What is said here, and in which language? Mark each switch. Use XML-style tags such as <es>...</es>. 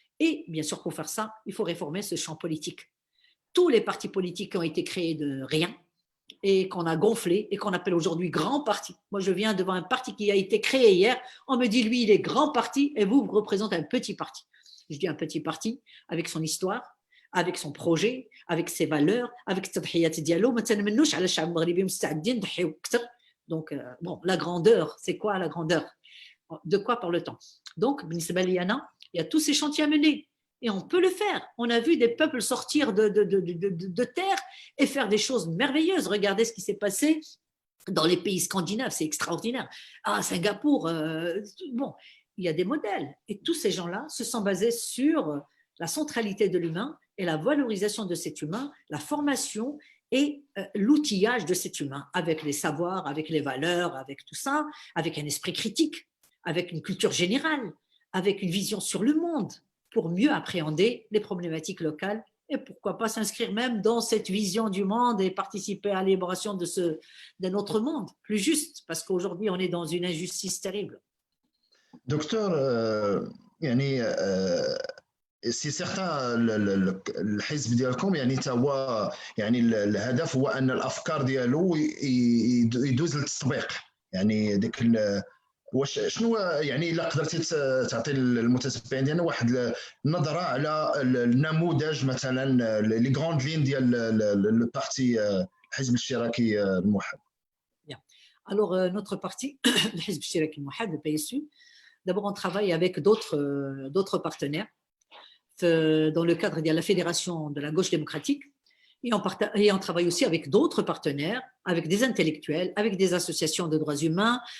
<fr>Et bien sûr, pour faire ça, il faut réformer ce champ politique. Tous les partis politiques ont été créés de rien et qu'on a gonflé et qu'on appelle aujourd'hui grand parti. Moi, je viens devant un parti qui a été créé hier. On me dit, lui, il est grand parti et vous représentez un petit parti. Je dis un petit parti avec son histoire, avec son projet, avec ses valeurs, avec</fr> <ar>التضحيات ديالو ما تنمنوش على الشعب المغربي مستعدين نضحيو اكثر.</ar> <fr>Donc bon, la grandeur, c'est quoi la grandeur? De quoi parle-t-on? Donc</fr> <ar>بالنسبه لي انا,</ar> <fr>il y a tous ces chantiers à mener et on peut le faire. On a vu des peuples sortir de terre et faire des choses merveilleuses. Regardez ce qui s'est passé dans les pays scandinaves, c'est extraordinaire. Ah, Singapour, bon, il y a des modèles. Et tous ces gens-là se sont basés sur la centralité de l'humain et la valorisation de cet humain, la formation et l'outillage de cet humain, avec les savoirs, avec les valeurs, avec tout ça, avec un esprit critique, avec une culture générale, avec une vision sur le monde, pour mieux appréhender les problématiques locales et pourquoi pas s'inscrire même dans cette vision du monde et participer à l'élaboration d'un autre monde plus juste, parce qu'aujourd'hui on est dans une injustice terrible.</fr> <ar>دكتور يعني سي سيغتان الحزب ديالكم يعني تا هو يعني الهدف هو ان الافكار ديالو يدوز للتطبيق يعني ديك واش شنو يعني الا قدرتي تعطي المتتبعين ديالنا واحد النظره على النموذج مثلا</ar> <fr>لي غروند لين</fr> <ar>ديال البارتي الحزب الاشتراكي الموحد.</ar> <fr>Alors notre parti, le Hizb Ishtiraki Mouhad, le PSU, d'abord on travaille avec d'autres partenaires dans le cadre de la Fédération de la gauche démocratique. Et on travaille aussi avec d'autres partenaires, avec des intellectuels, avec des associations de droits humains.</fr>